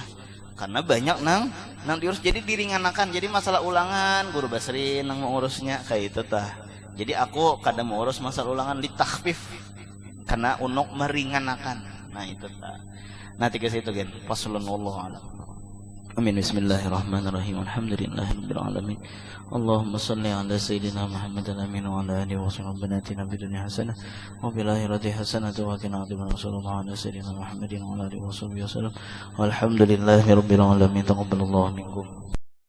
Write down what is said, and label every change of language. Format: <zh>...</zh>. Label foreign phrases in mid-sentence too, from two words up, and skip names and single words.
<bjn>Karena banyak nang diurus, jadi diringanakan. Jadi masalah ulangan guru Basri nang mengurusnya kayak itu tah. Jadi aku kadang mau urus masalah ulangan litakhfif, karena unuk meringankan. Nah itu tah. Nah tiga situ gen.</bjn> <ar>والله أعلم.</ar> <bjn>Amin.</bjn> <ar>بسم الله الرحمن الرحيم. الحمد لله رب العالمين. اللهم صل على سيدنا محمد أمين وعلى آله وصحبه آتنا في الدنيا حسنة وفي الآخرة حسنة وقنا عذاب النار. صلى الله على سيدنا محمد وعلى آله وصحبه وسلم. والحمد لله رب العالمين. تقبل الله منكم.</ar>